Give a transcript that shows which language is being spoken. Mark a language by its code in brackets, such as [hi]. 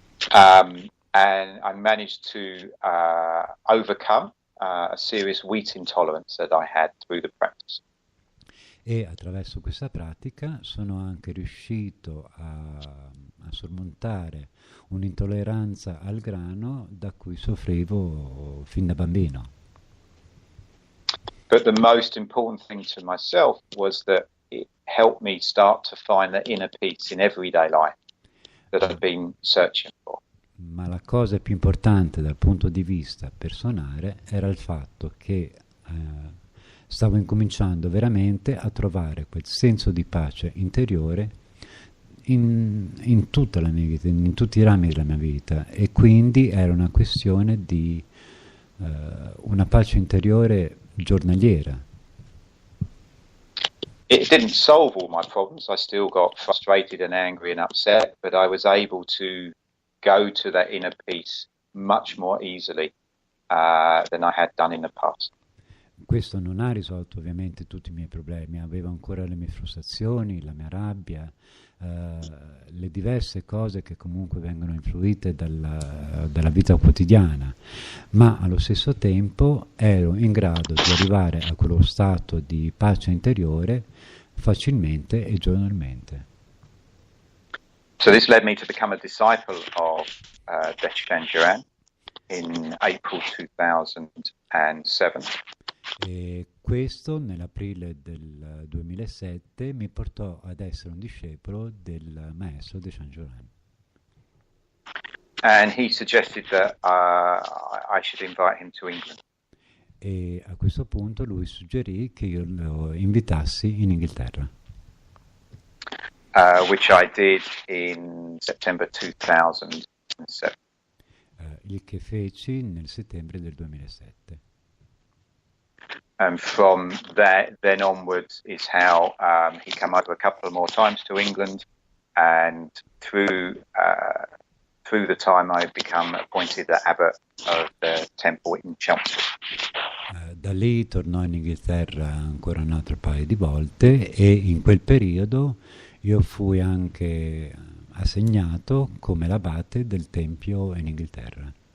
[en] And I managed to overcome a serious wheat intolerance that I had through the practice. [it] E attraverso questa pratica sono anche riuscito a sormontare un'intolleranza al grano da cui soffrivo fin da bambino. [en] But the most important thing to myself was that it helped me start to find the inner peace in everyday life that I've been searching for. [it] Ma la cosa più importante dal punto di vista personale era il fatto che stavo incominciando veramente a trovare quel senso di pace interiore in tutta la mia vita, in tutti i rami della mia vita, e quindi era una questione di una pace interiore giornaliera. [en] It didn't solve all my problems. I still got frustrated and angry and upset, but I was able to go to that inner peace much more easily than I had done in the past. [it] Questo non ha risolto ovviamente tutti i miei problemi, avevo ancora le mie frustrazioni, la mia rabbia, le diverse cose che comunque vengono influite dalla vita quotidiana, ma allo stesso tempo ero in grado di arrivare a quello stato di pace interiore facilmente e giornalmente. [en] So this led me to become a disciple of Dechan Duran in April 2007. [it] E questo nell'aprile del 2007 mi portò ad essere un discepolo del maestro Dechan Duran. [en] And he suggested that I should invite him to England. [it] E a questo punto lui suggerì che io lo invitassi in Inghilterra. [en] Which I did in September 2007. [it] Il che feci nel settembre del 2007. [en] And from then onwards is how he came over a couple more times to England, and through the time I've become appointed the abbot of the temple in Chelmsford. [it] Da lì tornò in Inghilterra ancora un altro paio di volte, e in quel periodo io fui anche assegnato come l'abate del tempio in Inghilterra.